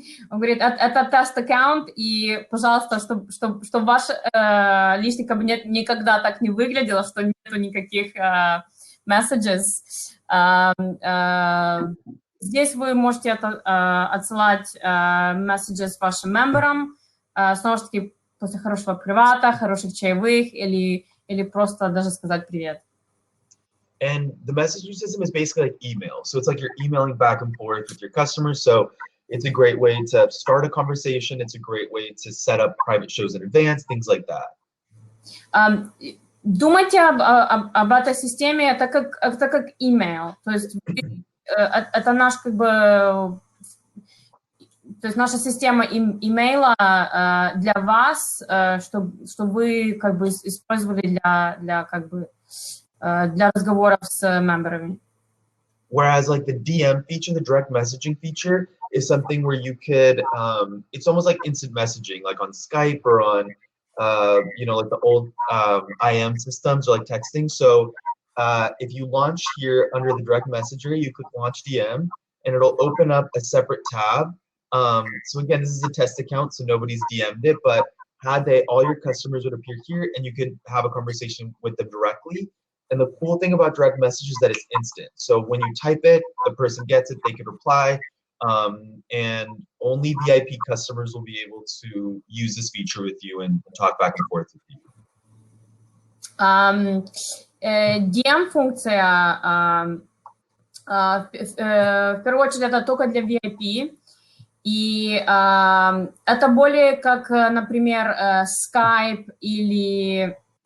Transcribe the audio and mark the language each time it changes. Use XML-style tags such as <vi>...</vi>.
<ru>Он говорит, это тест-аккаунт, и, пожалуйста, чтобы ваш личный кабинет никогда так не выглядело, что нету никаких messages. Здесь вы можете отсылать messages вашим мемберам, снова же таки, после хорошего привата, хороших чаевых, или просто даже сказать привет.</ru> <en>And the messaging system is basically like email. So it's like you're emailing back and forth with your customers. So it's a great way to start a conversation. It's a great way to set up private shows in advance, things like that.</en> <ru>Думайте об этой системе, это как email. То есть это наш как бы, то есть наша система имейла для вас, чтобы вы как бы использовали для как бы для разговоров с мемберами.</ru> <en>Whereas like the DM feature, the direct messaging feature, is something where you could, it's almost like instant messaging, like on Skype or on, you know, like the old IM systems or like texting. So if you launch here under the direct messenger, you click launch DM and it'll open up a separate tab. So again, this is a test account, so nobody's DM'd it, but all your customers would appear here and you could have a conversation with them directly. And the cool thing about direct message is that it's instant. So when you type it, the person gets it, they can reply, and only VIP customers will be able to use this feature with you and talk back and forth with you.</en> <ru>DM-функция, в первую очередь, это только для VIP. И это более как, например, Skype или</ru>